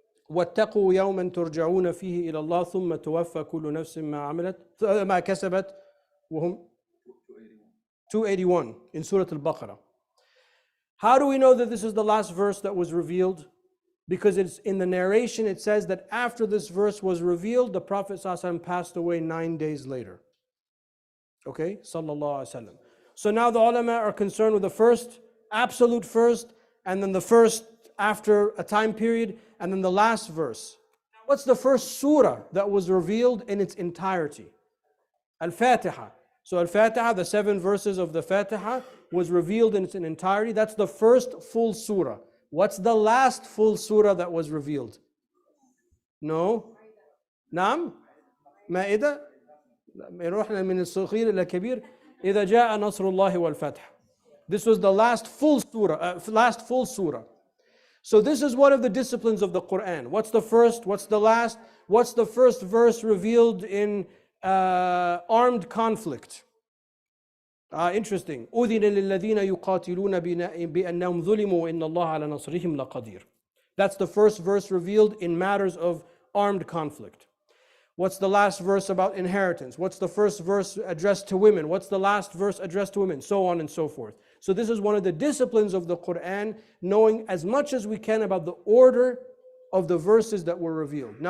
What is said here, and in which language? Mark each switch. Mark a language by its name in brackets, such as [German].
[Arabic] وَاتَّقُوا يَوْمًا تُرْجَعُونَ فِيهِ إِلَى اللَّهِ ثُمَّ تُوَفَّى كُلُّ نَفْسٍ مَا كَسَبَتْ وهم 281 [English] in Surah Al-Baqarah. How do we know that this is the last verse that was revealed? Because it's in the narration, it says that after this verse was revealed, the Prophet ﷺ passed away 9 days later. Okay, sallallahu alaihi wasallam. So now the ulama are concerned with the first, absolute first, and then the first after a time period, and then the last verse. What's the first surah that was revealed in its entirety? Al-Fatiha. So Al-Fatiha, the 7 verses of the Fatiha, was revealed in its entirety. That's the first full surah. What's the last full surah that was revealed? No? Naam? Ma'idah? [Arabic] رحنا من الصغير إلى الكبير إذا جاء نصر الله والفتح. [English] This was the last full surah. So this is one of the disciplines of the Quran. What's the first? What's the last? What's the first verse revealed in armed conflict? Interesting. [Arabic] أذن للذين يقاتلون بأنهم ظلموا إن الله على نصرهم لقدير. [English] That's the first verse revealed in matters of armed conflict. What's the last verse about inheritance? What's the first verse addressed to women? What's the last verse addressed to women? So on and so forth. So this is one of the disciplines of the Quran, knowing as much as we can about the order of the verses that were revealed.